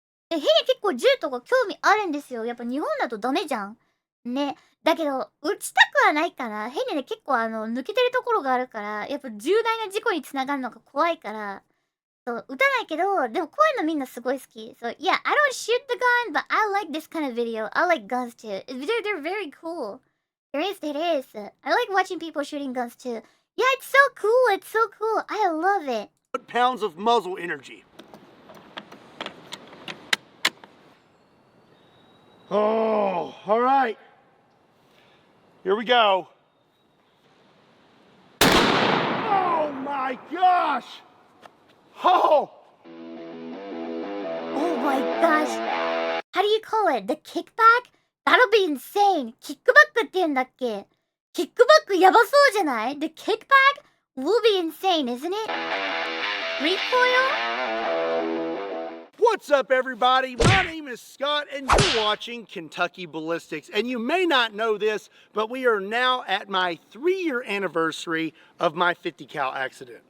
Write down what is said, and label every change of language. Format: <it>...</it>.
<ja>ヘニ結構銃とか興味あるんですよ。やっぱ日本だとダメじゃん。ね。だけど、撃ちたくはないから、ヘニね結構抜けてるところがあるから、やっぱ重大な事故につながるのが怖いから、そう、撃たないけど、でもこういうのみんなすごい好き。</ja> <en>So, yeah, I don't shoot the gun, but I like this kind of video. I like guns too. They're very cool. It is. I like watching people shooting guns too. Yeah, it's so cool. I love it. Pounds of muzzle energy. Oh, all right. Here we go. Oh my gosh! Oh! Oh my gosh. How do you call it? The kickback? That'll be insane.</en> <ja>Kickback って言うんだっけ?Kickback やばそうじゃない?</ja> <en>The kickback will be insane, isn't it? Recoil? What's up, everybody? My name is Scott, and you're watching Kentucky Ballistics. And you may not know this, but we are now at my 3-year anniversary of my 50 cal accident.</en>